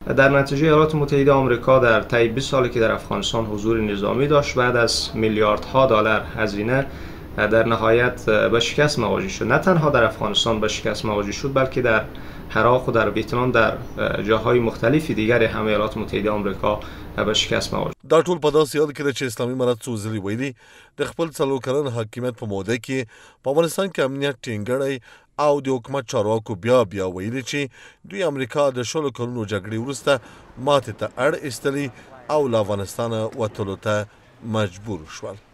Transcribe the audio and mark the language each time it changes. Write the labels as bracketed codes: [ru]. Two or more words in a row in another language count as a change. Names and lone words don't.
[fa] در نتیجه ایالات متحده آمریکا در طی 20 سالی که در افغانستان حضور نظامی داشت، بعد از میلیاردها دلار هزینه در نهایت به شکست مواجه شد. نه تنها در افغانستان به شکست مواجه شد، بلکه در عراق و در ویتنام، در جاهای مختلفی دیگر هم ایالات متحده آمریکا به شکست مواجه. [ps] دا ټول په داسې حال کې ده چې اسلامي امارت څو ځلې ویلي د خپل 4 کلن حاکمیت په موده کې په افغانستان کې امنیت ټینګړی او د حکومت چارواکو بیا ویلي چې دوی امریکا د 16 کلونو جګړې وروسته ماتې ته اړ ایستلي او له افغانستانه وتلو ته مجبور شول.